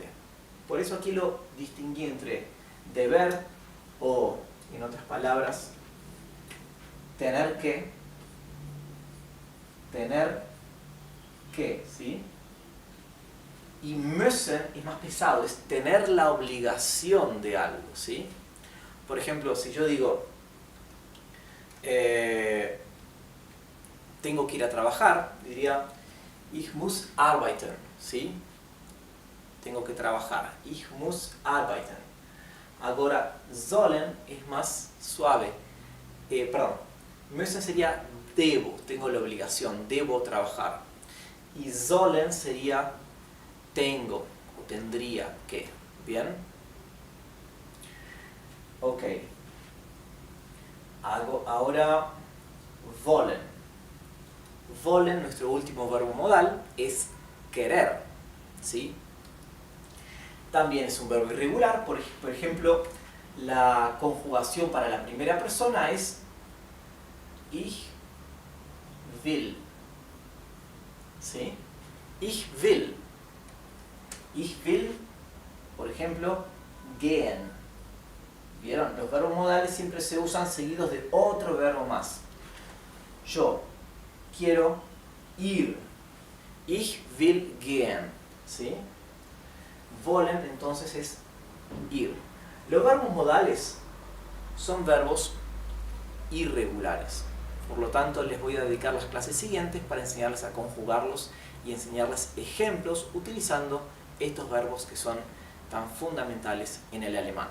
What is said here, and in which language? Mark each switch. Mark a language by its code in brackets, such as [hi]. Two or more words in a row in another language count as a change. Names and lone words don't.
[es] Por eso aquí lo distinguí entre deber o, en otras palabras, tener que, ¿sí? Y müssen es más pesado, es tener la obligación de algo, ¿sí? Por ejemplo, si yo digo tengo que ir a trabajar, diría [de] ich muss arbeiten, [es] ¿sí? Tengo que trabajar, [de] ich muss arbeiten. [es] Ahora, sollen es más suave. Müssen sería debo, tengo la obligación, debo trabajar. Y sollen sería tengo o tendría que. ¿Bien? Ok. Ahora, wollen. Wollen, nuestro último verbo modal, es querer, ¿sí? También es un verbo irregular. Por ejemplo, la conjugación para la primera persona es [de] ich will, [es] ¿sí? [de] Ich will. Ich will, [es] por ejemplo, gehen. ¿Vieron? Los verbos modales siempre se usan seguidos de otro verbo más. Yo quiero ir. [de] Ich will gehen, ¿sí? [es] Wollen entonces es ir. Los verbos modales son verbos irregulares. Por lo tanto, les voy a dedicar las clases siguientes para enseñarles a conjugarlos y enseñarles ejemplos utilizando estos verbos que son tan fundamentales en el alemán.